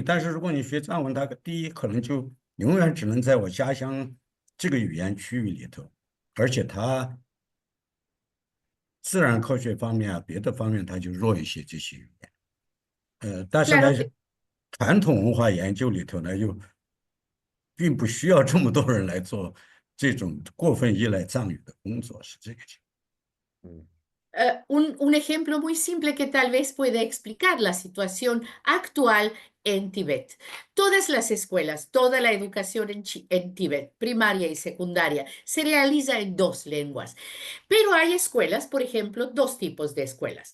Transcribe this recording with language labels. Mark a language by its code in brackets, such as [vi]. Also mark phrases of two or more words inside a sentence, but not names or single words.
[zh] 但是如果你学藏文，他第一可能就永远只能在我家乡这个语言区域里头，而且他自然科学方面啊，别的方面他就弱一些这些语言。但是呢， Claro, 传统文化研究里头呢，又并不需要这么多人来做这种过分依赖藏语的工作，是这个情况。 [es] un ejemplo muy simple que tal vez puede explicar la situación actual en Tíbet. Todas las escuelas, toda la educación en Tíbet, primaria y secundaria, se realiza en dos lenguas. Pero hay escuelas, por ejemplo, dos tipos de escuelas.